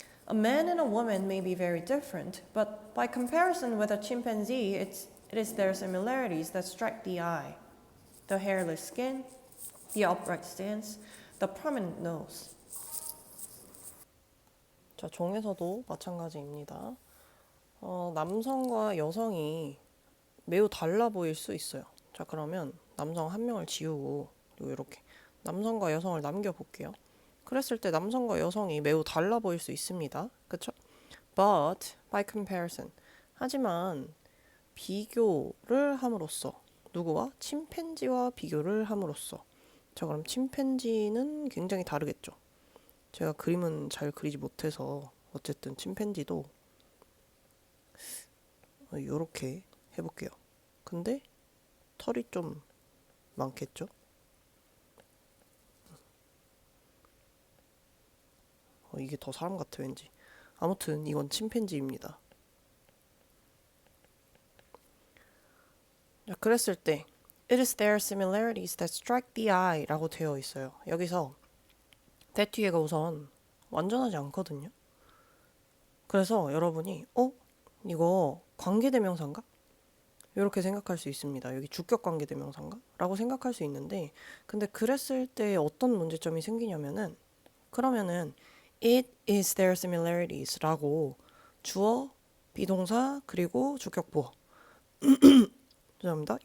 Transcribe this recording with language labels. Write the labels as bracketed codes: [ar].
[en] A man and a woman may be very different, but by comparison with a chimpanzee, it is their similarities that strike the eye. The hairless skin, the upright stance, the prominent nose. [ko] 자, 종에서도 마찬가지입니다. 남성과 여성이 매우 달라 보일 수 있어요. 자, 그러면 남성 한 명을 지우고 이렇게 남성과 여성을 남겨볼게요. 그랬을 때 남성과 여성이 매우 달라 보일 수 있습니다. 그쵸? [en] But by comparison. [ko] 하지만 비교를 함으로써 누구와? 침팬지와 비교를 함으로써. 자, 그럼 침팬지는 굉장히 다르겠죠. 제가 그림은 잘 그리지 못해서 어쨌든 침팬지도 이렇게 해볼게요. 근데 털이 좀 많겠죠? 이게 더 사람 같아 왠지. 아무튼 이건 침팬지입니다. 자, 그랬을 때 [en] It is their similarities that strike the eye [ko] 라고 되어 있어요. 여기서 that 뒤에가 우선 완전하지 않거든요. 그래서 여러분이 이거 관계대명사인가? 이렇게 생각할 수 있습니다. 여기 주격 관계대명사인가? 라고 생각할 수 있는데 근데 그랬을 때 어떤 문제점이 생기냐면은 그러면은 [en] It is their similarities [ko] 라고 주어, 비동사, 그리고 주격 보어 죄송합니다.